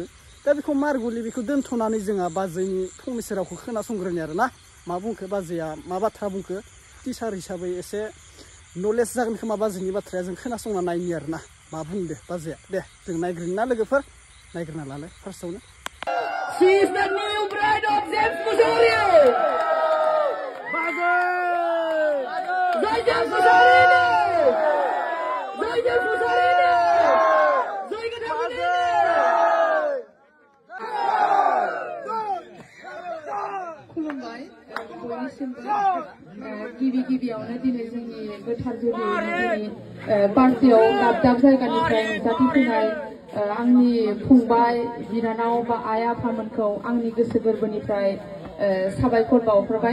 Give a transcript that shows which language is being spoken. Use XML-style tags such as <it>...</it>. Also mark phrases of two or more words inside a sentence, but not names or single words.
<brx>दा बेखौ मारगुलि बेखौ दोनथ'नानै जोंहा बाजैनि फंनैसो रावखौ खोनासंग्रोनि आरोना। मा बुंखो बाजैया, मा बाथ्रा बुंखो, टिचार हिसाबै एसे नलेज जागोन खोमा बाजैनि बाथ्राया, जों खोनासंना नायनि आरोना मा बुंदो बाजैया। दे जों नायग्रोनि ना लोगोफोर, नायग्रोना लालाय फार्स्टआवनो।</brx> <en>She is the new bride of James Musori. Jai James Musori. Jai James Musori. Jai Gadamuni.</en> <brx>खुलुमबाय बयनिसिमबो। गिबियावनो दिनै जोंनि गोथार जुलिनि पार्टियाव दाब जायगानिफ्राय नुजाथि फैनाय आंनि फंबाय बिनानाव बा आइ आफामोनखौ आंनि गोसो गोरबोनिफ्राय साबायखर बावहरबाय।</brx>